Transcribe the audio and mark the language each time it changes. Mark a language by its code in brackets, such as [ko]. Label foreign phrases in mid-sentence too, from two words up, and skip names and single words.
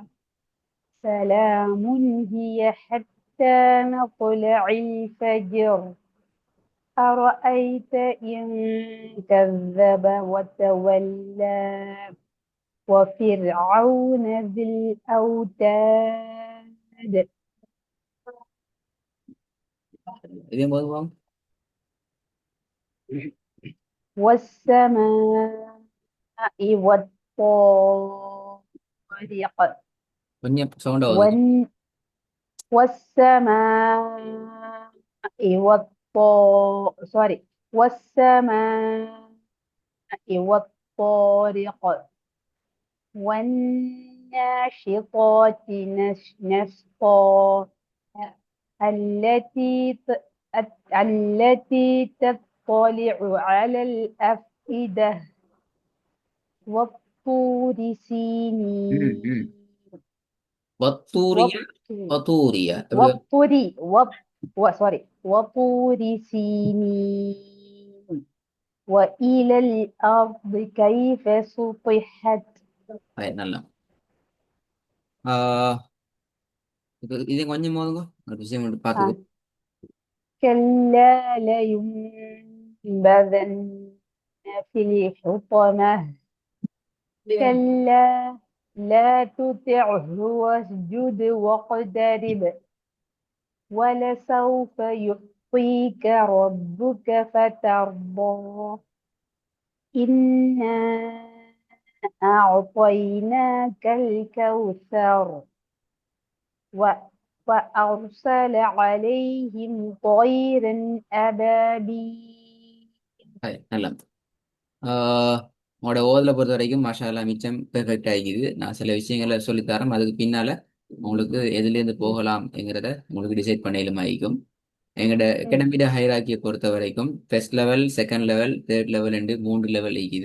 [ar] سلام هي حتى مطلع الفجر. أرأيت إن كذب وتولى. وفرعون ذي الأوتاد. [ta] இதே போதும். [ar] والسماء والطارق [ta] கொஞ்சம் சவுண்டா ஓதுங்க. [ar] وال والسماء سوري والسماء والطارق والناشطات نشطا التي ت- التي تطلع على الأفئدة والطور ம், ம். سينين வத்தூரியா والطور [ta] வத்தூரியா எப்படி வரும்? [ar] والطور سوري وطور سينين وإلى الأرض كيف سطحت [ta] நல்லா. ஆ, இது கொஞ்சம் போதுங்க. ஒரு விஷயம் மட்டும் பார்த்துக்கோ. آه. [ar] كلا لينبذن في الحطمة كلا لا تطعه واسجد واقترب ولسوف يعطيك ربك فترضى إنا أعطيناك الكوثر و- وأرسل عليهم طيرا أبابيل [ta] நல்லா. ஆ, உங்களோட ஓதலை பொறுத்த வரைக்கும் மாஷா மிச்சம் பெர்ஃபெக்ட் ஆகிக்குது. நான் சில விஷயங்களை சொல்லித்தரேன். அதுக்கு பின்னால உங்களுக்கு எதுலேருந்து போகலாம்ங்கிறத உங்களுக்கு டிசைட் பண்ணலும் ஆகிக்கும். எங்களோட அகாடமியோட ஹைராக்கியை பொறுத்த வரைக்கும் [en] first level, second level, third level [ta] என்று 3 லெவல் இருக்குது.